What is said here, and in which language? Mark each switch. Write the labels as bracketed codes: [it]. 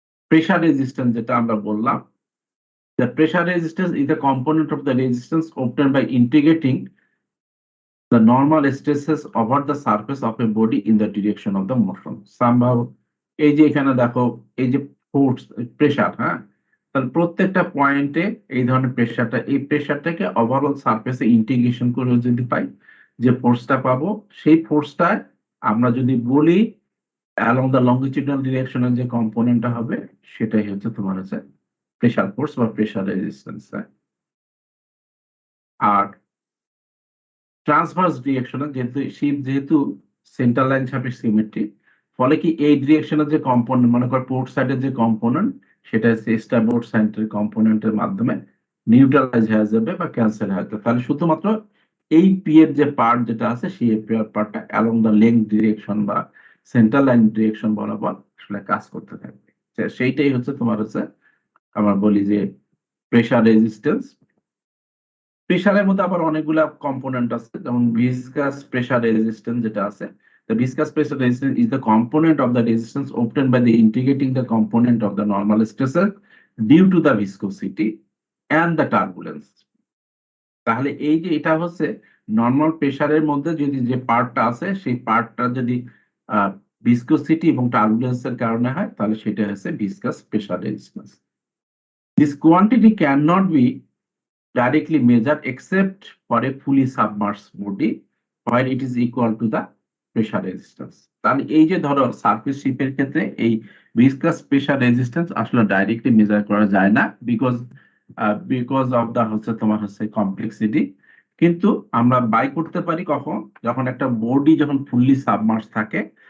[en] Pressure resistance [bn] যেটা আমরা বললাম, [en] the pressure resistance is the component of the resistance obtained by integrating the normal stresses over the surface of a body in the direction of the motion। [bn] Somehow এই যে এখানে দেখো এই যে force pressure, হ্যাঁ, তাহলে প্রত্যেকটা পয়েন্টে এই ধরনের প্রেসারটা, এই প্রেসারটাকে ওভারঅল সারফেসে ইন্টিগ্রেশন করে যদি পাই, যে ফোর্সটা পাবো সেই ফোর্সটায় আমরা যদি বলি অ্যালং দ্য লঙ্গিটিউডাল ডিরেকশনের যে কম্পোনেন্টটা হবে সেটাই হচ্ছে তোমার হচ্ছে প্রেসার ফোর্স বা প্রেসার রেজিস্ট্যান্স। আর ট্রান্সভার্স ডিরেকশনে যেহেতু শিপ যেহেতু সেন্টার লাইন ছাপে সিমেট্রি, ফলে কি এই ডিরেকশনের যে কম্পোনেন্ট, মনে কর পোর্ট সাইডের যে কম্পোনেন্ট সেটা হচ্ছে স্টারবোর্ড সাইডের কম্পোনেন্টের মাধ্যমে নিউট্রালাইজ হয়ে যাবে বা ক্যান্সেল হয়ে যাবে। তাহলে শুধুমাত্র এই পি এর যে পার্ট যেটা আছে সেই পার্টটা অ্যালং দ্য লেংথ ডিরেকশন বা সেন্টার লাইন ডিরেকশন বরাবর আসলে কাজ করতে থাকবে। সেইটাই হচ্ছে তোমার হচ্ছে আমরা বলি যে প্রেসার রেজিস্ট্যান্স। প্রেসারের মধ্যে আবার অনেকগুলা কম্পোনেন্ট আছে, যেমন ভিসকাস প্রেসার রেজিস্ট্যান্স যেটা আছে, [en] the viscous pressure resistance is the component of the resistance obtained by the integrating the component of the normal stressor due to the viscosity and the turbulence। [bn] তাহলে এই যে এটা হচ্ছে normal প্রেসারের মধ্যে যদি যে পার্টটা আছে সেই পার্টটা যদি ভিসকোসিটি এবং টার্বুলেন্সের কারণে হয়, তাহলে সেটা হচ্ছে viscous pressure resistance. [en] This quantity cannot be directly measured except for a fully submerged body where it is equal to the pressure resistance. [bn] তাহলে এই যে ধরো সারফেস শিপের ক্ষেত্রে এই ভিসকাস প্রেসার রেজিস্ট্যান্স আসলে ডাইরেক্টলি মেজার করা যায় না [en] because of the [bn] হচ্ছে তোমার হচ্ছে কমপ্লেক্সিটি। কিন্তু আমরা বাই করতে পারি কখন, যখন একটা বডি যখন ফুললি সাবমার্জ থাকে।